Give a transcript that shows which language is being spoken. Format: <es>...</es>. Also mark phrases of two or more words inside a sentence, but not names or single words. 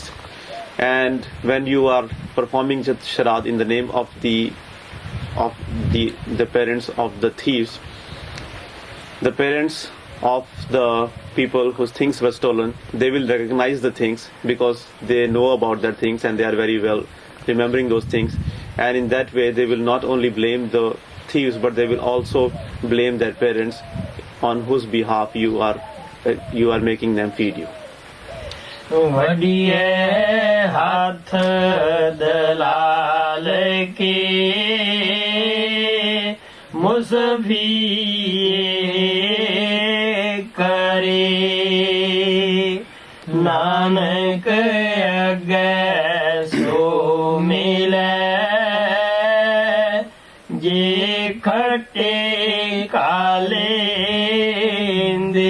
<en>And when you are performing shraddh in the name of the parents of the thieves, the parents of the people whose things were stolen, they will recognize the things because they know about their things and they are very well remembering those things. And in that way they will not only blame the thieves, but they will also blame their parents on whose behalf you are making them feed you."</en> <pa>ਵਢੀਐ ਹਥ ਦਲਾਲ ਕੇ ਮੁਸਫੀਏ ਕਰੇ ਨਾਨਕ ਅੱਗੇ ਸੋ ਮਿਲੈ ਜੇ ਖੱਟੇ ਕਾਲੇ ਦੇ।</pa>